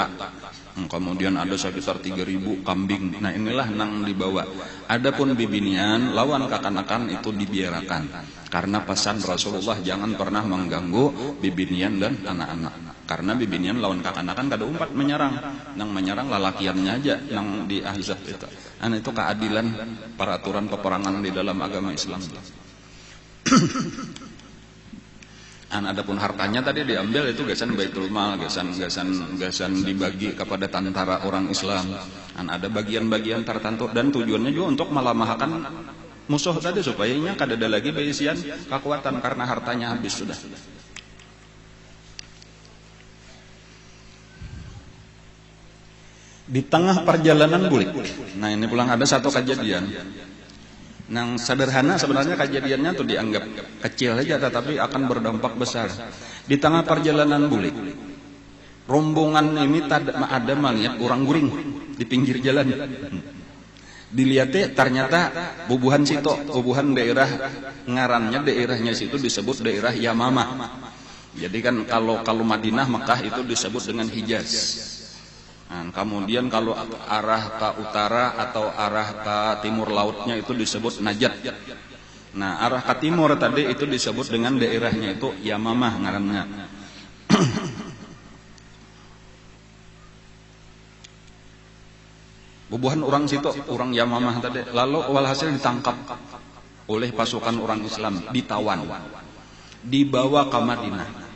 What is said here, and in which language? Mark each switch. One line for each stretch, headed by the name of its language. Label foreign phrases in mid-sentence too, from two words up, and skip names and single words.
Banjar: Kemudian ada sekitar 3.000 kambing. Nah inilah nang dibawa. Adapun bibinian lawan kekanakan itu dibiarkan. Karena pesan Rasulullah jangan pernah mengganggu bibinian dan anak-anak. Karena bibinian lawan kekanakan kada umpat menyerang. Nang menyerang lalakiannya aja nang di Ahzab itu. Itu keadilan peraturan peperangan di dalam agama Islam. Adapun hartanya tadi diambil itu gasan Baitul Mal, gasan dibagi kepada tentara orang Islam. Ada bagian-bagian tertentu dan tujuannya juga untuk melemahkan musuh tadi supaya kada ada lagi berisian kekuatan karena hartanya habis sudah. Di tengah perjalanan bulik. Nah ini pulang ada satu kejadian yang sederhana sebenarnya, kejadiannya tuh dianggap kecil aja tetapi akan berdampak besar. Di tengah perjalanan bulik, rombongan ini ada melihat orang guring di pinggir jalan. Dilihatnya ternyata bubuhan situ, bubuhan daerah ngarannya daerahnya situ disebut daerah Yamamah. Jadi kan kalau Madinah Mekah itu disebut dengan Hijaz. Kemudian kalau arah ke utara atau arah ke timur lautnya itu disebut Najd. Nah arah ke timur tadi itu disebut dengan daerahnya itu Yamamah ngarannya. Bubuhan orang situ, orang Yamamah tadi. Lalu walhasil ditangkap oleh pasukan orang Islam, ditawan, dibawa ke Madinah.